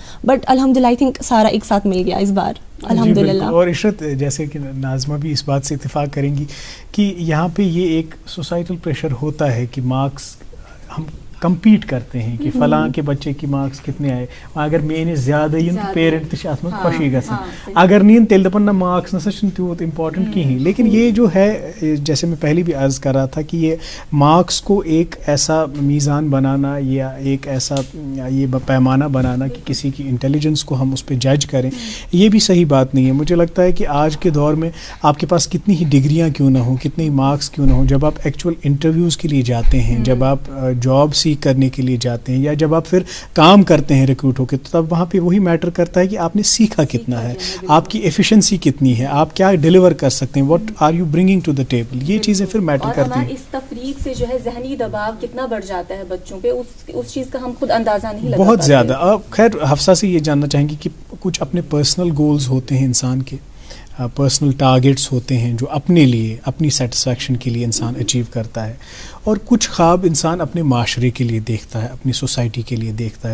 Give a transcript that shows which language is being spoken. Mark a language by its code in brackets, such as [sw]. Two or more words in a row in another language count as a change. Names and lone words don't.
[hi] बट अल्हम्दुलिल्लाह [en] I think [hi] सारा एक साथ मिल गया इस बार, अल्हम्दुलिल्लाह. और इशरत, जैसे कि नाज़मा भी इस बात से इत्तेफाक करेंगी कि यहाँ पे ये एक [en] societal pressure [hi] होता है कि मार्क्स हम कम्पीट करते हैं कि फलां के बच्चे की मार्क्स कितने आए, [ks] अगर मे ज़्यादा इन तो पेरेंट अत मज खुशी गसान, अगर नीन तेल दपन ना मार्क्स नसा तूत इम्पॉर्टेंट कहीं. [hi] लेकिन ये जो है, जैसे मैं पहले भी अर्ज़ कर रहा था कि ये मार्क्स को एक ऐसा मीज़ान बनाना या एक ऐसा ये पैमाना बनाना कि किसी की इंटेलिजेंस को हम उस पर जज करें, ये भी सही बात नहीं है. मुझे लगता है कि आज के दौर में आपके पास कितनी ही डिग्रियाँ क्यों ना हो, कितने ही मार्क्स क्यों ना हो, जब आप [en] actual interviews [hi] के लिए जाते हैं, जब आप जॉब करने के लिए जाते हैं, या जब आप फिर काम करते हैं रिक्रूट होकर, तो तब वहाँ पे वही मैटर करता है कि आपने सीखा कितना है, आपकी एफिशिएंसी कितनी है, आप क्या डिलीवर कर सकते हैं, [en] What are you bringing to the table. [hi] ये चीज़ें फिर मैटर करती हैं. इस तफरीक से जो है ज़हनी दबाव कितना बढ़ जाता है बच्चों पे, उस चीज़ का हम खुद अंदाज़ा नहीं लगा बहुत ज़्यादा. अब खैर हफ्सा से ये जानना चाहेंगे कि कुछ अपने [en] personal goals [hi] होते हैं इंसान के, [en] personal targets [hi] होते हैं जो अपने लिए, अपनी सेटिस्फैक्शन के लिए इंसान अचीव करता है, और कुछ ख्वाब इंसान अपने माशरे के लिए देखता है, अपनी सोसाइटी के लिए देखता है.